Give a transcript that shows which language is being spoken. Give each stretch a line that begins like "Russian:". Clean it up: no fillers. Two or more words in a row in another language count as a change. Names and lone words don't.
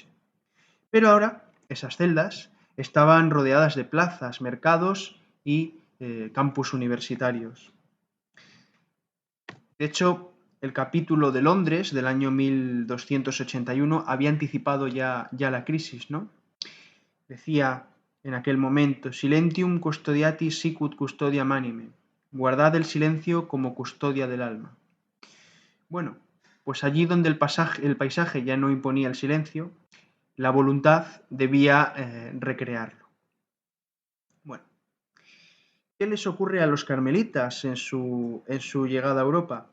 Spanish: Pero ahora esas celdas estaban rodeadas de plazas, mercados y campus universitarios. De hecho, el capítulo de Londres del año 1281 había anticipado ya la crisis, ¿no? Decía en aquel momento:
Latin: Silentium custodiatis sicut custodia anime.
Spanish: Guardad el silencio como custodia del alma. Bueno, pues allí donde el paisaje ya no imponía el silencio, la voluntad debía recrearlo. Bueno, ¿qué les ocurre a los carmelitas en su llegada a Europa?